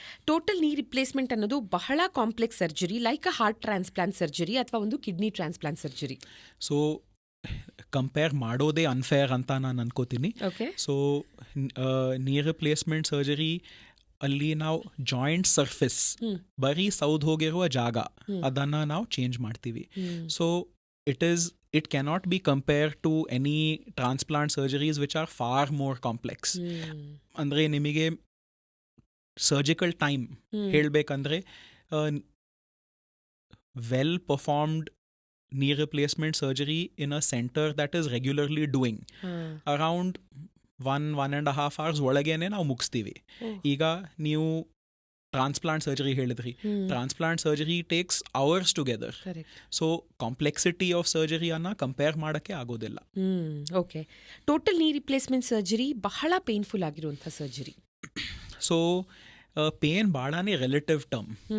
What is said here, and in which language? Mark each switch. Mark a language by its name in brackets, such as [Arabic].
[Kannada] Total ನೀ replacement ಅನ್ನೋದು ಬಹಳ complex surgery, like a heart transplant surgery ಅಥವಾ ಒಂದು kidney transplant surgery. So compare ಮಾಡೋದೇ ಅನ್ಫೇರ್ ಅಂತ ನಾನು ಅನ್ಕೋತೀನಿ. [English] Okay. [Kannada] ಸೊ ನೀ ರಿಪ್ಲೇಸ್ಮೆಂಟ್ ಸರ್ಜರಿ ಅಲ್ಲಿ ನಾವು ಜಾಯಿಂಟ್ ಸರ್ಫೇಸ್, ಬರೀ ಸೌದ್ ಹೋಗಿರುವ ಜಾಗ, ಅದನ್ನು ನಾವು ಚೇಂಜ್ ಮಾಡ್ತೀವಿ. [English] So it cannot be compared to any transplant surgeries which are far more complex. [Kannada] ಅಂದರೆ ನಿಮಗೆ ಸರ್ಜಿಕಲ್ ಟೈಮ್ ಹೇಳಬೇಕಂದ್ರೆ well [English] performed knee replacement surgery in a center that is regularly doing around 1.5 hours [Kannada] ಒಳಗೇನೆ ನಾವು ಮುಗಿಸ್ತೀವಿ. ಈಗ ನೀವು transplant surgery ಹೇಳಿದ್ರಿ, [English] Transplant surgery takes hours together. [Kannada] So complexity of ಸರ್ಜರಿಯನ್ನು compare ಮಾಡೋಕ್ಕೆ ಆಗೋದಿಲ್ಲ. [English] Okay. [Kannada] Total ನೀ ರಿಪ್ಲೇಸ್ಮೆಂಟ್ ಸರ್ಜರಿ ಬಹಳ painful ಆಗಿರುವಂಥ surgery. So pain ಭಾಳನೇ relative term.